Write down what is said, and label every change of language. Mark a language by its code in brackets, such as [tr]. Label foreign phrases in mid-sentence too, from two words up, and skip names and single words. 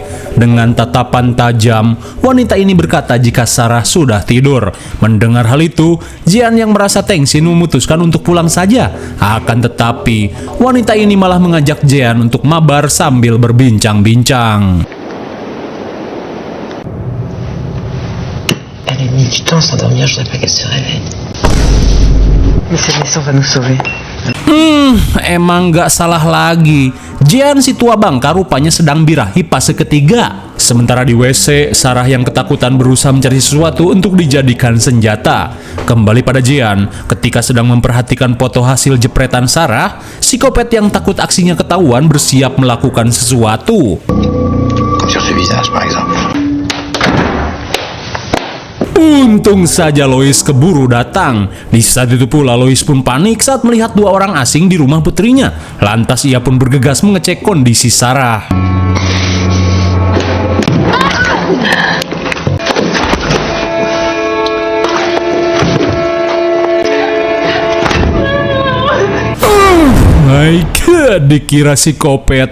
[id] Dengan tatapan tajam, wanita ini berkata jika Sarah sudah tidur. Mendengar hal itu, Jean yang merasa tengsin memutuskan untuk pulang saja. Akan tetapi, wanita ini malah mengajak Jean untuk mabar sambil berbincang-bincang. [fr] Elle a mis du temps à s'endormir, je voudrais pas qu'elle se réveille. Mais cette naissance va nous sauver. [id] Emang gak salah lagi. Jean, si tua bangka, rupanya sedang birahi fase ketiga. Sementara di WC, Sarah yang ketakutan berusaha mencari sesuatu untuk dijadikan senjata. Kembali pada Jean, ketika sedang memperhatikan foto hasil jepretan Sarah, psikopat yang takut aksinya ketahuan bersiap melakukan sesuatu. [fr] Comme sur ce visage, par exemple. [id] Untung saja Lois keburu datang. Di saat itu pula Lois pun panik saat melihat dua orang asing di rumah putrinya. Lantas ia pun bergegas mengecek kondisi Sarah. [en] My God, [id] dikira psikopat.